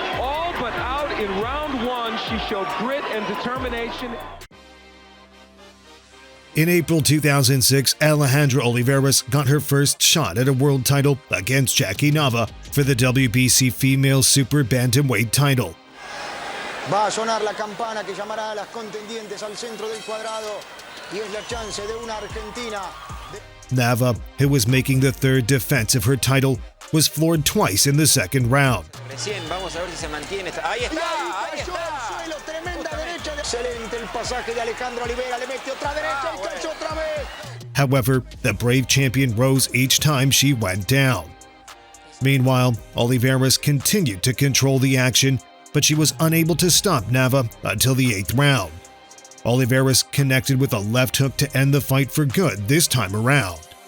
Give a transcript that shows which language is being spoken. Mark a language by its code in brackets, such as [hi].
[en] All but out in round 1, she showed grit and determination. In April 2006, Alejandra Oliveras got her first shot at a world title against Jackie Nava for the WBC Female Super Bantamweight title. [es] Va a sonar la campana que llamará a las contendientes al centro del cuadrado y es la chance de una Argentina. [en] Nava, who was making the third defense of her title, was floored twice in the second round. [es] Recién vamos a ver si se mantiene. Ahí está, ahí está. Suelo, tremenda derecha. Excelente el pasaje de Alejandra Olivera. Le mete otra derecha y cayó otra vez. [en] However, the brave champion rose each time she went down. Meanwhile, Oliveras continued to control the action, but she was unable to stop Nava until the 8th round. Oliveras connected with a left hook to end the fight for good this time around.